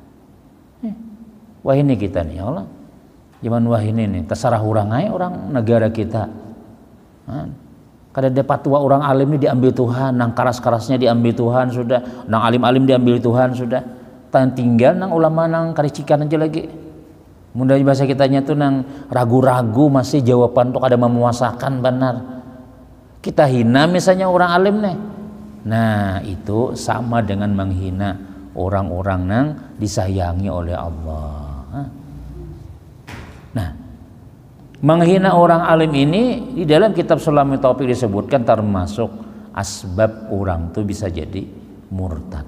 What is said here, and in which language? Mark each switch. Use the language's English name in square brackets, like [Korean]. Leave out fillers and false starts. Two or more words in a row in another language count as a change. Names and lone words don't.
[Banjar] Wah ini kita nih ya Allah, zaman wah ini nih terserah orang aja orang negara kita. Kada ada patwa orang alim ini diambil Tuhan, nang karas-karasnya diambil Tuhan sudah, nang alim-alim diambil Tuhan sudah. Tan tinggal nang ulama nang karicikan aja lagi. Mudah bahasa kitanya tuh nang ragu-ragu masih jawaban tuh kada memuasakan benar. Kita hina misalnya orang alim nih. Nah, itu sama dengan menghina orang-orang nang disayangi oleh Allah. Nah, menghina orang alim ini di dalam kitab Sulamul Taufik disebutkan termasuk asbab orang tuh bisa jadi murtad.